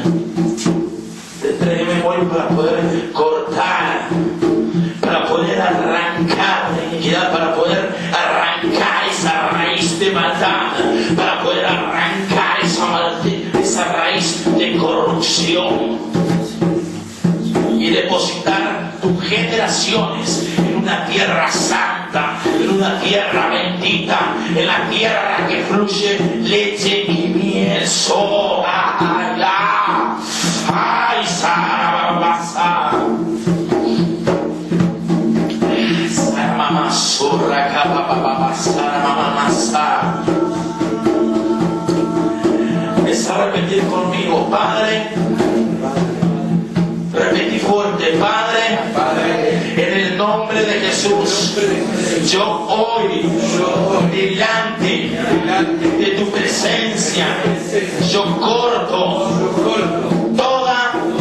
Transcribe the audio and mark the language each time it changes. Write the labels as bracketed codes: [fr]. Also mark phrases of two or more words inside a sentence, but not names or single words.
[es] Te traiga memoria para poder cortar, para poder arrancar la iniquidad, para poder arrancar esa raíz de maldad, para poder arrancar esa raíz de corrupción y depositar tus generaciones en una tierra santa, en una tierra bendita, en la tierra que fluye leche y miel. Ay, sarabasa. Saramama surra kapapapa saramamasa. Es a repetir conmigo, Padre. Repetí fuerte, Padre, en el nombre de Jesús, yo hoy, delante de tu presencia, yo corto toda